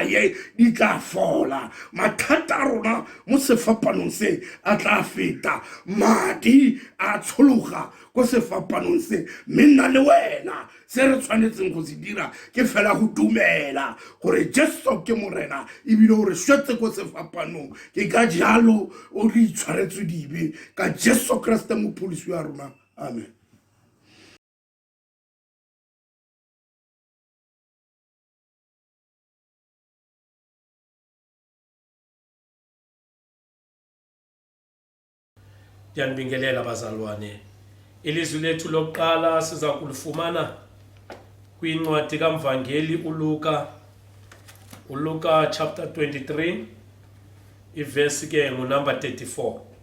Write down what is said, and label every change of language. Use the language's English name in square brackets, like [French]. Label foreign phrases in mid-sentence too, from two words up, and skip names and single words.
[Tswana] ye di tla fola mathata a rona mo sefapanong se a tla feta madi a tshologa ko sefapanong se mme nna le wena se re tshwanetseng go se dira ke fela go dumela gore Jesu ke morena ebile o re swetse ko sefapanong ke ka jalo o re itshwaretswe dibe ka Jesu Kriste mopholisi wa rona amen. [Xhosa] Ndiyanibingelela bazalwane. Ilizwi lethu lokuqala siza kulifumana kwincwadi kaMvangeli uLuka chapter 23 iverse ke ngunumber 34.